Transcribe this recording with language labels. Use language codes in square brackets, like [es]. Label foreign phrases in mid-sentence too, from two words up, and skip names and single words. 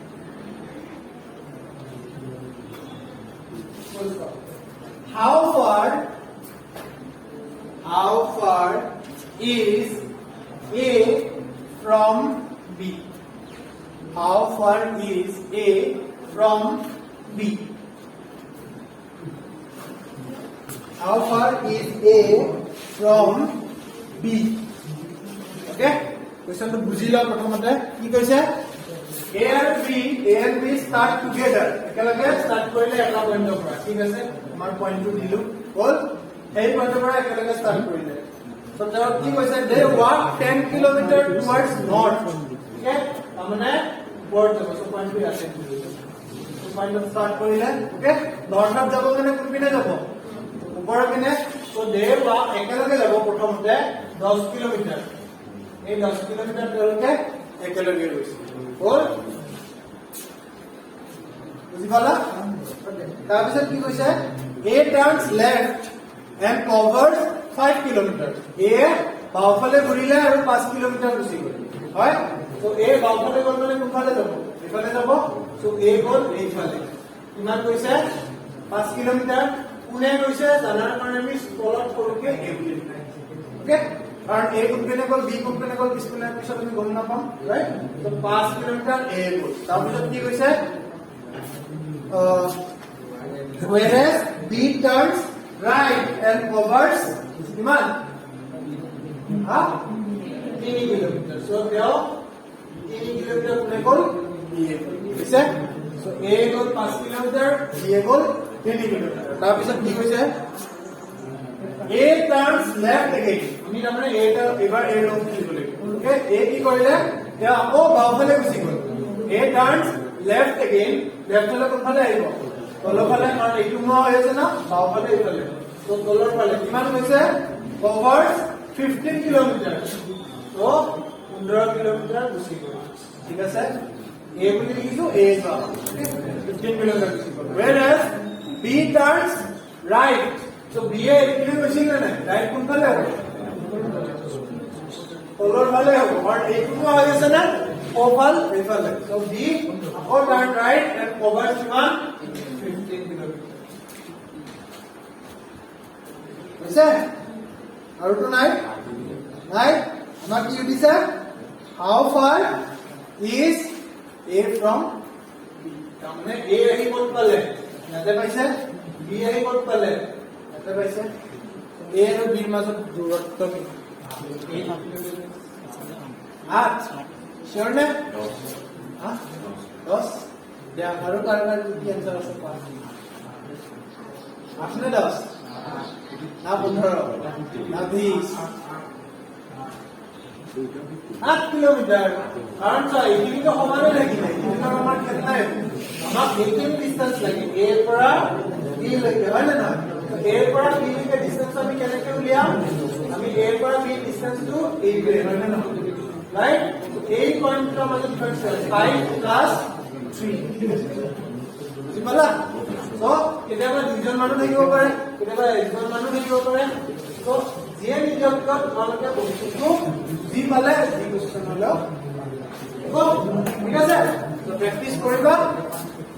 [en] How far is A from B? How far is A from B? How far is A from B? Okay? Question [as] to বুজি লও প্ৰথমতে কি কৈছে [en] A and B start together. [as] একেলগে start কৰিলে এটা পইণ্টৰ পৰা ঠিক আছে আমাৰ পইণ্টটো দিলু হ'ল এই পইণ্টৰ পৰা একেলগে start কৰিলে so তেওঁ কি কৈছে [en] they walk 10 kilometer towards north. Okay? [as] তাৰমানে ওপৰত যাব so পইণ্টটো আছে so পইণ্টত start কৰিলে okay নৰ্থত যাব মানে কোন পিনে যাব ওপৰৰ পিনে [en] so they walk [as] একেলগে যাব প্ৰথমতে 10 কিলোমিটাৰ এই 10 কিলোমিটাৰ তেওঁলোকে একেলগে গৈছে হ'ল বুজি পালা তাৰপিছত কি কৈছে [en] A turns left and covers 5 kilometers. [as] A বাওফালে ঘূৰিলে আৰু 5 কিলোমিটাৰ গুচি গ'ল হয় so A বাওফালে গ'ল মানে কোনফালে যাব এইফালে যাব so A গ'ল এইফালে কিমান কৈছে 5 কিলোমিটাৰ কোনে গৈছে জানাৰ কাৰণে আমি তলত সৰুকে A বুলি লিখাইছো ওকে কাৰণ A কোনপিনে গ'ল B কোনপিনে গ'ল পিছপিনে পিছত আমি গম নাপাম ৰাইট so 5 কিলোমিটাৰ A গ'ল তাৰপিছত কি কৈছে [en] whereas B turns right and covers [as] কিমান [en] 3 kilometer so [as] তেওঁ 3 kilometer কোনে গ'ল B কৈছে so A গ'ল 5 kilometer B গ'ল 3 kilometer তাৰপিছত কি কৈছে [en] A turns left again [as] আমি তাৰমানে A টা এবাৰ A লং লিখিব লাগিব ওকে A কি কৰিলে তেওঁ আকৌ বাওফালে গুচি গ'ল [en] A turns left again [as] left হলে কোনফালে আহিব তলৰ ফালে কাৰণ এইটো ন হৈ আছে না বাওফালে এইফালে তো তলৰ ফালে কিমান হৈছে covers 15 কিলোমিটাৰ তো 15 কিলোমিটাৰ গুচি গ'ল ঠিক আছে A বুলি লিখিছো A যোৱা 15 কিলোমিটাৰ গুচি গ'ল [en] whereas B turns right so [as] B এ এইপিনে গৈছিল নে নাই ৰাইট কোনফালে হ'ব তলৰ ফালে হ'ব কাৰণ এইটো ন হৈ আছে না ওভাল এইফালে so B আকৌ [en] turn right and covers [as] কিমান 15 কিলোমিটাৰ আছে আৰু তো নাই আমাক কি দিছে [en] how far is A from B [as] তাৰমানে A আহি ক'ত পালে ইয়াতে পাইছে B আহি ক'ত পালে ইয়াতে পাইছে A আৰু B ৰ মাজত দূৰত্ব কি 8 sure নে 10 দিয়া আৰু কাৰোবাৰ কি আনসাৰ আছে 5 8 নে 10 না 15 না 20 8 কিলোমিটার কারণ চাই এইটো সমানে লাগি নাই কিন্তু আমাৰ খেল নাই আমাক এইটো ডিসটেন্স লাগে a ৰ পৰা b লৈকে হয় না a ৰ পৰা b লৈকে ডিসটেন্স আমি কেনেকৈ উলিয়াম আমি a ৰ পৰা b ডিসটেন্সটো এই হয় না রাইট এই পয়েন্টৰ মাজত ডিফাৰেন্স 5 প্লাস 3 বুজিলা তো কেতিয়াবা দুজন মানুহ থাকিব পাৰে কেতিয়াবা একজন মানুহ থাকিব পাৰে তো যিয়ে নিজক তোমালোকে বস্তুটো যি পালে যি কোৱেশ্চন হলেও ঠিক আছে তো প্ৰেক্টিস কৰিবা